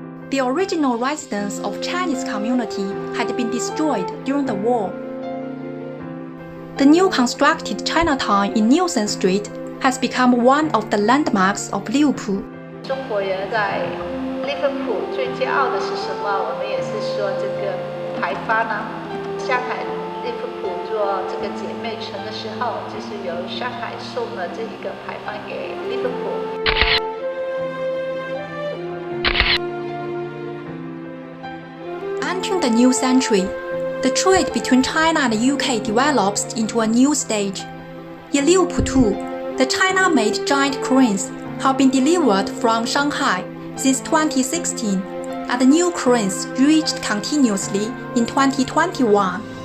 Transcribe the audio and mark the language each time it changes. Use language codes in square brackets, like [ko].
[en] The original residence of Chinese community had been destroyed during the war. The new constructed Chinatown in Nielsen Street has become one of the landmarks of Liverpool. [zh] 中国人在 Liverpool 最骄傲的是什么？我们也是说这个牌坊呢。上海 Liverpool 做这个姐妹城的时候，就是由上海送了这一个牌坊给 Liverpool。 [en] Entering the new century, the trade between China and the UK develops into a new stage. In Liverpool too, the China-made giant cranes have been delivered from Shanghai since 2016, and the new cranes reached continuously in 2021.